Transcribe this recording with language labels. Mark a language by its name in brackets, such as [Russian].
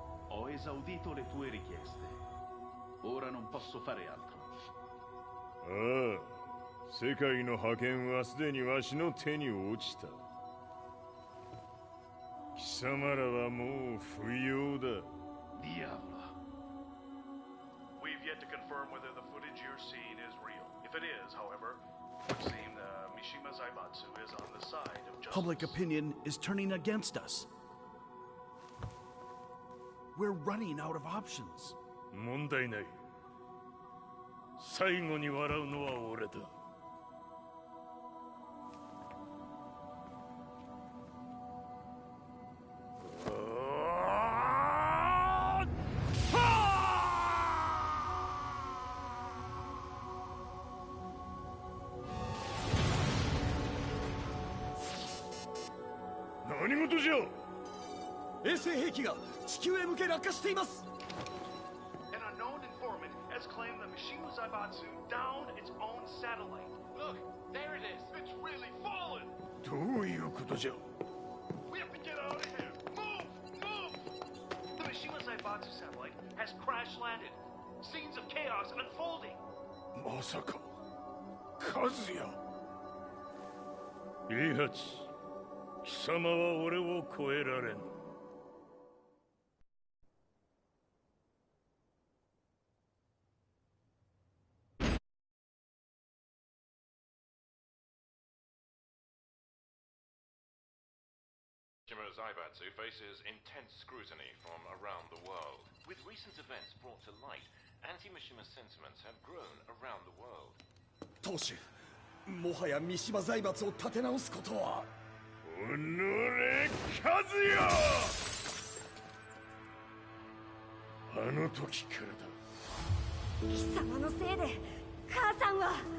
[Italian] Ho esaudito le tue richieste. Ora non posso fare altro. [Japanese] ああ、世界の覇権はすでにわしの手に落ちた。貴様らはもう不要だ。 [Italian] Diavolo. [English] We've yet to confirm whether the footage you're seeing is real. If it is, however, it would seem the Mishima Zaibatsu is on the side of justice. Public opinion is turning against us. We're running out of options. [Japanese] 問題ない。最後に笑うのは俺だ。何事じゃ。衛星兵器が地球へ向け落下しています。 [English] An unknown informant has claimed the Mishima Zaibatsu downed its own satellite. Look, there it is. It's really fallen. [Japanese] どういうことじゃ。 [English] We have to get out of here. Move! Move! The Mishima Zaibatsu satellite has crash landed. Scenes of chaos unfolding. [Japanese] まさか、和也。イハチ、貴様は俺を超えられん。 [English] Mishima Zaibatsu faces intense scrutiny from around the world. With recent events brought to light, anti-Mishima sentiments have grown around the world. [Japanese] 当主、もはや三島財閥を立て直すことは。おのれ、和也。あの時からだ。貴様のせいで母さんは。